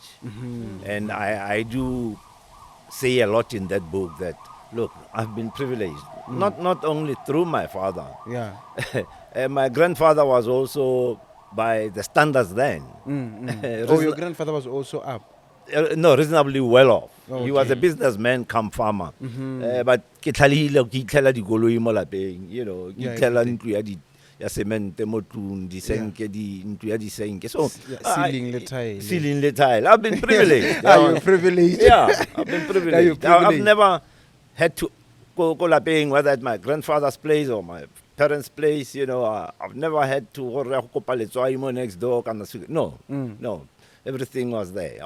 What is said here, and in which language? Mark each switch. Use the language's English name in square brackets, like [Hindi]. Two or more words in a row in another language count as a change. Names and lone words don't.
[English] And I do say a lot in that book that, look, I've been privileged. Not only through my father. Yeah. My grandfather was also, by the standards then, Oh, your grandfather was also up. reasonably well off. He was a Okay. businessman come farmer. [Tswana] But ke tlhalile dikoloi mo lapeng, [English] Yeah, [Tswana] ke tlhela [English] everything. [Tswana] ntlo ya semente mo tlung, ntlo ya disenke. [English] So [Tswana] Ceiling le tile. ceiling le tile. [English] I've been privileged. You're privileged. Yeah, I've been you're privileged. I've privileged. never had to go lapeng, whether at my grandfather's place or my parents' place. I've never had to go next door. No. Everything was there.